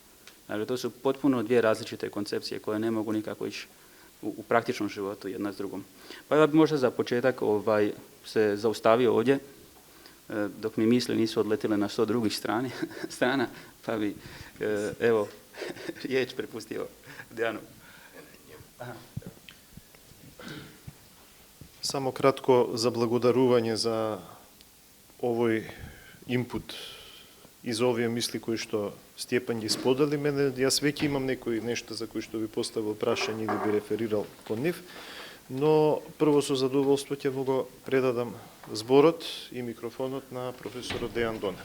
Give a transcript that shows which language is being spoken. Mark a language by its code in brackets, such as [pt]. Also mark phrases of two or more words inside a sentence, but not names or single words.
[hr] Dakle, to su potpuno dvije različite koncepcije koje ne mogu nikako ići u praktičnom životu jedna s drugom. Pa ja bi možda za početak se zaustavio ovdje, dok mi misli nisu odletile na 100 drugih strana, pa bi evo riječ prepustio Dejanu. [mk] Само кратко заблагодарување за овој инпут и за овие мисли кои што Стјепан ги сподели. Мене, јас веќе имам некои нешта за кои што би поставил прашање или би реферирал кон нив, но прво со задоволство ќе му го предадам зборот и микрофонот на професорот Дејан Донев.